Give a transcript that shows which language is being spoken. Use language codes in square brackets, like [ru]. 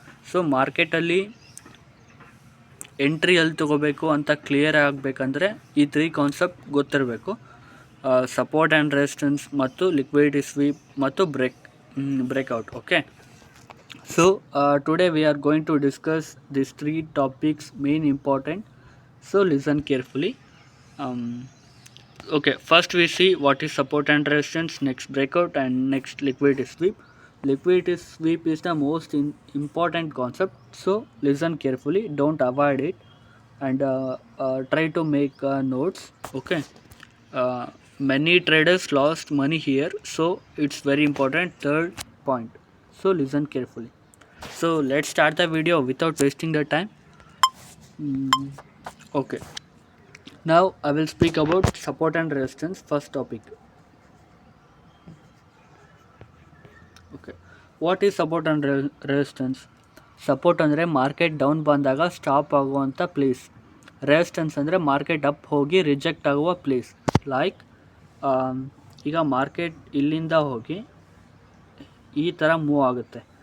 [kn] So ಮಾರ್ಕೆಟಲ್ಲಿ entry ಎಲ್ಲಿ ತೊಗೋಬೇಕು ಅಂತ ಕ್ಲಿಯರ್ ಆಗಬೇಕಂದ್ರೆ ಈ 3 ಕಾನ್ಸೆಪ್ಟ್ ಗೊತ್ತಿರಬೇಕು. [en] Support and resistance ಮತ್ತು liquidity sweep ಮತ್ತು breakout. Okay, so today we are going to discuss this 3 topics main important. So listen carefully. Okay, first we see what is support and resistance, next breakout, and next liquidity sweep. Liquidity sweep is the most important concept, so listen carefully, don't avoid it, and try to make notes. Okay, many traders lost money here, so it's very important. Third point, so listen carefully. So let's start the video without wasting the time. Okay, now I will speak about support and resistance. First topic. Okay, what is support and resistance? [kn] Support ಅಂದರೆ market down ಬಂದಾಗ stop ಆಗುವಂಥ place. Resistance ಅಂದರೆ market up ಹೋಗಿ reject ಆಗುವ place. Like ಈಗ market ಇಲ್ಲಿಂದ ಹೋಗಿ ಈ ಥರ ಮೂವ್ ಆಗುತ್ತೆ.